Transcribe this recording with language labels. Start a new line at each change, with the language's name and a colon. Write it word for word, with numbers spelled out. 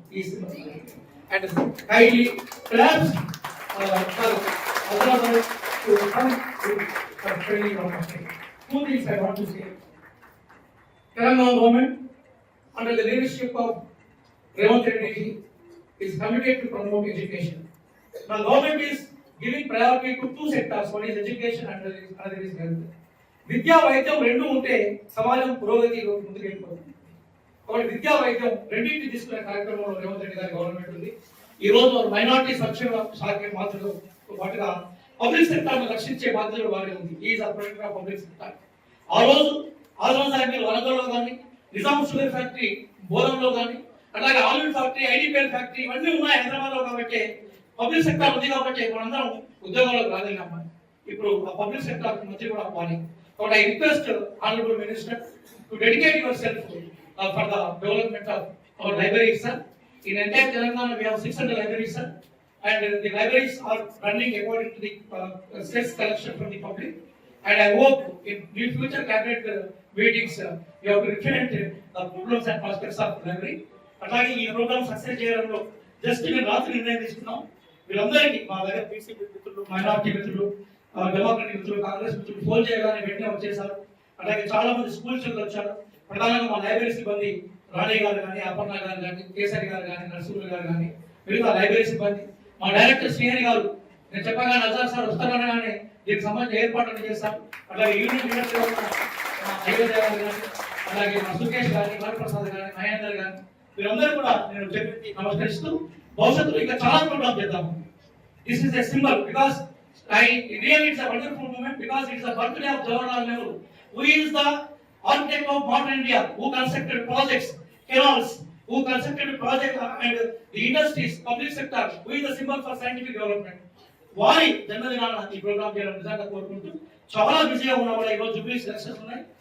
English: Is and kindly perhaps uh, for Hyderabad to come to the training of us. Two things I want to say. Telangana government, under the leadership of Revant Reddy ji, is committed to promote education. The government is giving priority to two sectors, one is education and another is health.
Telugu: విద్యా వైద్యం రెండు ఉంటే సమాజం పురోగతి ముందుకెళ్ళిపోతుంది. కాబట్టి విద్యా వైద్యం రెండింటిని తీసుకునే కార్యక్రమంలో రేవంత్ రెడ్డి గారి గవర్నమెంట్ ఉంది. ఈ రోజు వారు మైనార్టీ సంక్షేమ శాఖ బాధ్యులు పాటుగా పబ్లిక్ సెక్టార్ను రక్షించే బాధ్యతలు వారే ఉంది.
English: Is a protector of public sector.
Telugu: ఆ రోజు ఆజాద్ సాహిబ్ వరంగల్లో కానీ, నిజాం షుగర్ ఫ్యాక్టరీ బోధంలో కానీ, అలాగే ఆయిల్ ఫ్యాక్టరీ, ఐడిపిఎల్ ఫ్యాక్టరీ ఇవన్నీ ఉన్నాయి హైదరాబాద్లో. కాబట్టి పబ్లిక్ సెక్టార్ ఉంది కాబట్టి మనందరం ఉద్యోగాలకు రాగలిగామా. ఇప్పుడు ఆ పబ్లిక్ సెక్టార్ మంత్రి కూడా అవ్వాలి.
English: But I request uh, Honorable Minister to dedicate yourself uh, for the development of our libraries, sir. In entire Telangana, we have six hundred libraries, sir. And uh, the libraries are running according to the uh, sales collection from the public. And I hope in the future cabinet uh, meetings, uh, we have to reflect uh, the problems and prospects of the library.
Telugu: Atlage ee program success cheyadanlo just in రాత్రి నిర్ణయించుకున్నాం. వీళ్ళందరికీ మా దగ్గర PC మిత్రులు, minority మిత్రులు, democratic మిత్రులు, కాంగ్రెస్ మిత్రులు phone చేయగానే వెంటనే వచ్చేసారు. అలాగే చాలా మంది స్కూల్ చిల్డ్రన్ వచ్చారు. ప్రధానంగా మా లైబ్రరీ సిబ్బంది రాణి గారు కానీ, అపర్ణ గారు కానీ, కేసరి గారు కానీ, నరసింహులు గారు కానీ, మిగతా లైబ్రరీ సిబ్బంది, మా డైరెక్టర్ శ్రీహరి గారు. నేను చెప్పగానే అజార్ సార్ వస్తారనగానే దీనికి సంబంధించిన ఏర్పాట్లు చేశారు. అలాగే యూనిట్ లీడర్గా ఉన్న మా అయోధ్య గారు కానీ, అలాగే మా సుకేష్ గారి, వరప్రసాద్ గారి, మహేందర్ గారి, వీరందరూ కూడా నేను చెప్పి నమస్కరిస్తూ భవిష్యత్తులో ఇంకా చాలా ప్రోగ్రామ్ చేద్దాము.
English: This is a symbol because I really it's a wonderful moment because it's the birthday of Jawaharlal Nehru, who is the architect of modern India, who constructed projects, canals, who constructed projects and the industries, public sector, who is the symbol for scientific development.
Telugu: వారి జన్మదినాన ఈ programme చేయడం నిజంగా కోరుకుంటూ, చాలా బిజీగా ఉన్న కూడా ఈరోజు జూబ్లీ సెలక్షన్స్ ఉన్నాయి.